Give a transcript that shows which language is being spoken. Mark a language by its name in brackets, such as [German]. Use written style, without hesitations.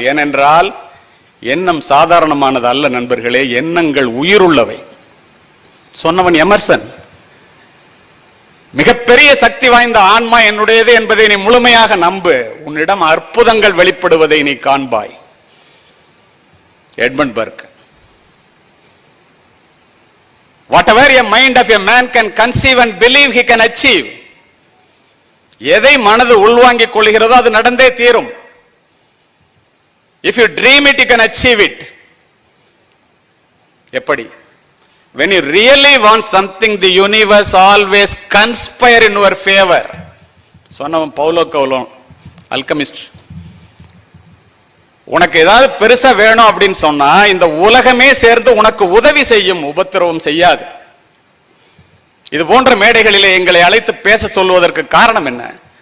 [Tamil] ஏனென்றால் எண்ணம் சாதாரணமானது அல்ல நண்பர்களே, எண்ணங்கள் உயிருள்ளவை. சொன்னவன் எமர்சன். மிகப்பெரிய சக்தி வாய்ந்த ஆன்மா என்னுடையது என்பதை நீ முழுமையாக நம்பு, உன்னிடம் அற்புதங்கள் வெளிப்படுவதை நீ காண்பாய். Edmund work. [English] Whatever a mind of a man can conceive and believe, he can achieve. [Tamil] எதை மனது உள்வாங்கிக் கொள்கிறதோ அது நடந்தே தீரும். [English] If you dream it, you can achieve it. [Tamil] எப்படி? [English] When you really want something, the universe always conspire in your favor. [Tamil] சொன்னவன் பவுலோ கவுலோ, alchemist. உனக்கு ஏதாவது பெருசா வேணும் அப்படின்னு சொன்னா இந்த உலகமே சேர்ந்து உனக்கு உதவி செய்யும், உபத்திரவம் செய்யாது. இது போன்ற மேடைகளிலே எங்களை அழைத்து பேச சொல்வதற்கு காரணம் என்ன?